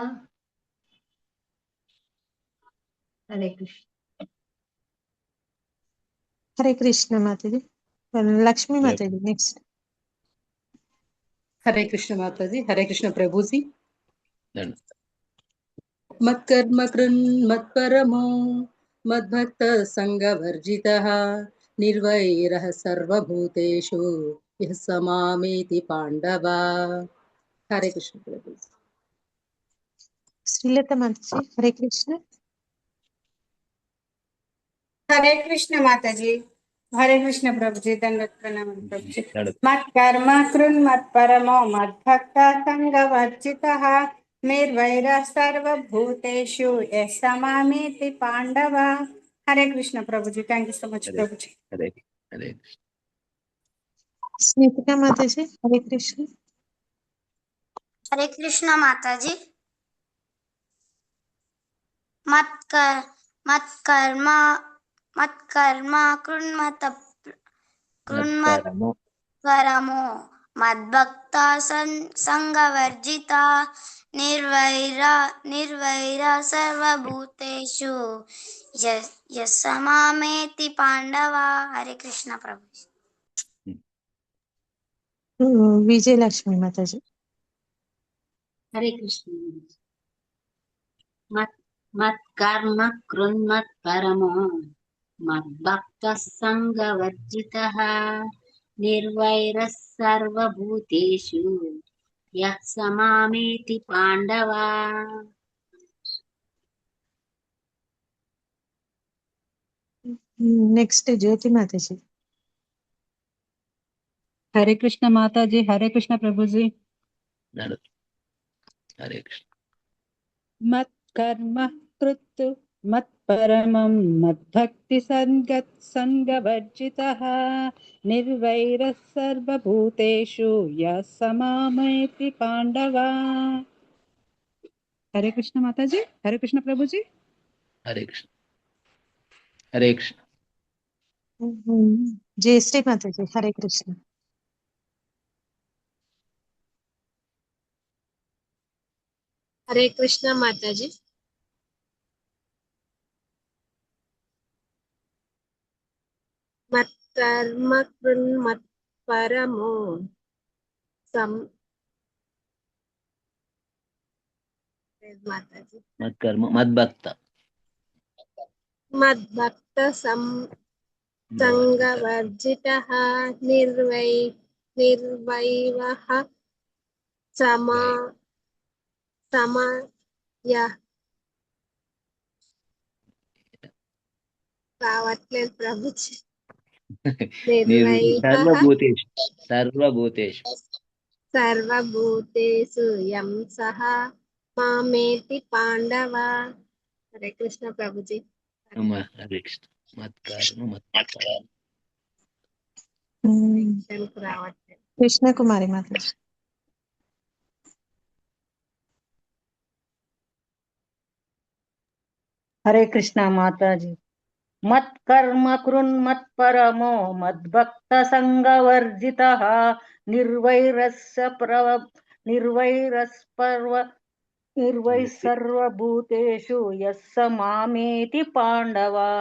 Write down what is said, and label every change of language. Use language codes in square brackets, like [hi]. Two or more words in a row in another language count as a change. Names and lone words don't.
[te] హరే కృష్ణ. హరే కృష్ణ మాతాజీ. లక్ష్మీ మాతాజీ నెక్స్ట్. హరే కృష్ణ మాతాజీ. హరే కృష్ణ ప్రభుజీ. దండ [sa] మత్కర్మ కృన్మత్పరమో मद्भक्तः सङ्गवर्जितः निर्वैरः सर्वभूतेषु यः स मामेति पाण्डव। [hi] हरे कृष्ण प्रभु। [te] శ్రీలత మాతాజీ హరే కృష్ణ. [hi] हरे कृष्ण माताजी। हरे कृष्ण प्रभु जी। दंडवत प्रणाम प्रभु जी। [sa] मत्कर्म कृन्मत्परमो मद्भक्तः संगवर्जितः निर्वैरः सर्वभूतेषु यः स मामेति पांडव। [hi] हरे कृष्ण प्रभु जी। [en] thank you so much [hi] प्रभु जी। हरे हरे [te] స్నేహిక మాతాజీ హరే కృష్ణ. [hi] हरे कृष्ण माताजी। [sa] मत्कर्म कृन्मत्परमो मद्भक्ता संगवर्जिता निर्वैर सर्वभूतेषु यः स मामेति पांडव। [hi] हरे कृष्ण प्रभु। [te] విజయలక్ష్మి మాతాజీ [hi] हरे कृष्ण। [sa] मत्कर्म कृन्मत्परमो मद्भक्तः सङ्गवर्जितः निर्वैरः सर्वभूतेषु यः स मामेति पाण्डव। [te] నెక్స్ట్ జ్యోతి మాతాజీ. [hi] हरे कृष्ण माता जी। हरे कृष्ण प्रभु जी। हरे कृष्ण। [sa] मत्कर्म कृत् मत्परमं मद्भक्ति संगवर्जितः निर्वैरः सर्वभूतेषु यः स मामेति पाण्डव। [hi] हरे कृष्ण माता जी। हरे कृष्ण प्रभु जी। हरे कृष्ण। हरे कृष्ण। [te] జయశ్రీ మాతాజీ హరే కృష్ణ. [hi] हरे कृष्ण माताजी। [sa] मत्कर्म कृन्मत्परमो माताजी मत्कर्म मद्भक्त संगवर्जितः निर्वैरः यः [te] రావట్లేదు ప్రభుజీ. [sa] सर्वभूतेषु సర్వభూతేషు యం సహ మామేతి పాండవ. [te] హరే కృష్ణ ప్రభుజీ. [sa] हरे कृष्ण। मत्कर्म मत्परमो [te] రావట్లేదు. కృష్ణకుమారి మాతాజీ [hi] हरे कृष्ण माता जी। [sa] मत्कर्म कृन्मत्परमो मद्भक्तसङ्गवर्जितः निर्वैरः सर्वभूतेषु यः स मामेति पाण्डव।